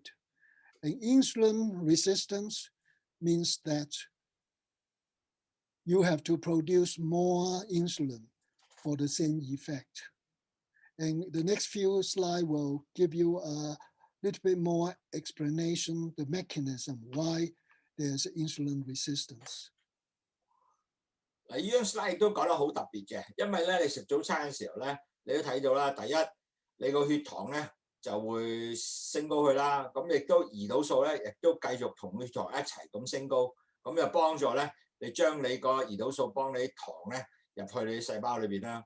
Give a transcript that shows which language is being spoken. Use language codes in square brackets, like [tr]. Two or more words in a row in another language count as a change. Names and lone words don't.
[en] And insulin resistance means that you have to produce more insulin for the same effect. And the next few slides will give you a little bit more explanation, the mechanism why there's insulin resistance. [yue] 嗱，呢張 slide 都講得好特別嘅，因為咧你食早餐嘅時候咧，你都睇到啦，第一你個血糖咧就會升高去啦，咁亦都胰島素咧亦都繼續同血糖一齊咁升高，咁就幫助咧你將你個胰島素幫你啲糖咧入去你細胞裏邊啦。